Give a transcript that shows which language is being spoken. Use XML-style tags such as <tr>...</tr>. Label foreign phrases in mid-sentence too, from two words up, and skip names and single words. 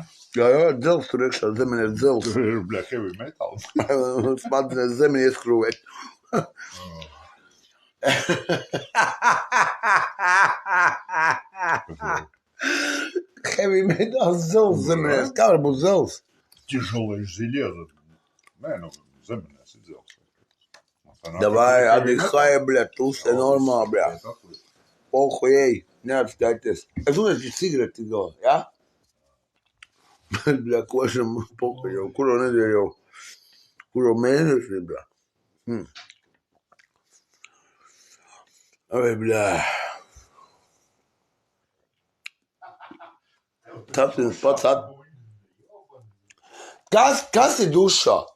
<lv>Jā, dzels tur iekšā. Zemeni ir dzels. Tur ir, bļa,</lv> <en>heavy metals.</en> <lv>Smadzenēs zemeni ieskrūvēt.</lv> <en>Heavy metals</en> <lv>dzels zemenēs. Kā var būt dzels?</lv> <ru>Тяжелое железо. Не, ну,</ru> <lv>zemenēs ir dzels.</lv> <ru>Давай, отдыхай, блядь, тусай нормально, блядь. Похуй,</ru> <lv>ej, neatskaities. Es uzreiz cigareti galā, jā? Bļa, košam pохуй jau, kuro nedēļu jau, kuro mēneši, bļa. Ai, bļa. Tāpēc pats Kas ir dušā?</lv>